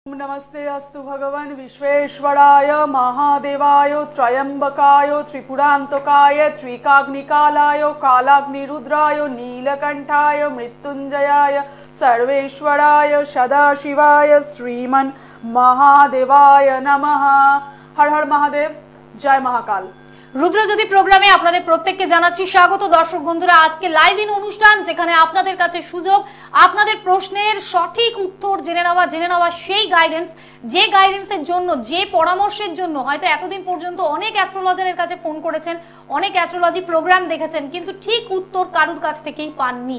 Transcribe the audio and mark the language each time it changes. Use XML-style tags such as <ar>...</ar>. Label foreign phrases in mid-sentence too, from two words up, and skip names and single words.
<sa>नमस्ते अस्तु भगवान विश्वेश्वराय महादेवाय त्रयंबकाय त्रिपुरांतकाय त्रिकाग्निकालाय कालाग्निरुद्राय नीलकंठाय मृत्युंजयाय सर्वेश्वराय सदाशिवाय श्रीमन महादेवाय नमः।</sa> <hi>हर हर महादेव, जय महाकाल।</hi> <bn>রুদ্রজ্যোতি প্রোগ্রামে আপনাদের প্রত্যেককে জানাচ্ছি স্বাগত। দর্শক বন্ধুরা, আজকে</bn> <en>live in</en> <bn>অনুষ্ঠান, যেখানে আপনাদের কাছে সুযোগ আপনাদের প্রশ্নের সঠিক উত্তর জেনে নেওয়া সেই গাইডেন্স, যে গাইডেন্সের জন্য, যে পরামর্শের জন্য হয়তো এতদিন পর্যন্ত অনেক অ্যাস্ট্রোলজারের কাছে ফোন করেছেন, অনেক</bn> <en>astrology program</en> <bn>দেখেছেন, কিন্তু ঠিক উত্তর কারুর কাছ থেকেই পাননি।</bn>